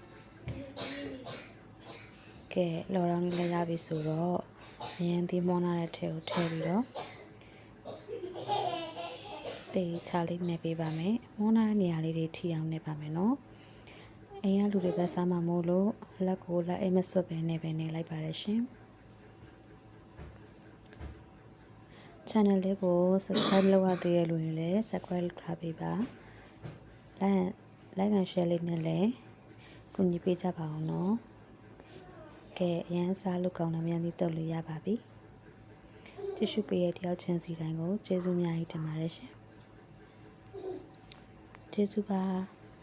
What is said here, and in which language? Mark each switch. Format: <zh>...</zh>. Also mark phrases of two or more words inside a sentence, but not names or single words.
<my>ကဲလှော်တောင်းလေးလည်းရပြီဆိုတော့မယန်းသီးမွန်းလာတဲ့ထဲကိုထည့်ပြီးတော့တေချာလေးနဲ့ပေးပါမယ်မွန်းလာတဲ့နေရာလေးတွေထိအောင်နဲ့ပါမယ်နော်အိမ်ကလူတွေပဲစားမှာမို့လို့လက်ကိုလက်အိမ်မစွပ်ပဲနေလိုက်ပါတယ်ရှင် channel လေးကို subscribe လုပ်ရသေးတဲ့လူတွေလည်း subscribe လုပ်ထားပေးပါ</my> <en>like and share</en> <my>လေးနဲ့လည်းကူညီပေးကြပါအောင်နော်ကဲအရန်စားလို့ကောင်းတဲ့မြန်သီးတုပ်လေးရပါပြီကြည့်ရှုပေးတဲ့တယောက်ချင်းစီတိုင်းကိုကျေးဇူးများကြီးတင်ပါတယ်ရှင်ကျေးဇူးပါ</my>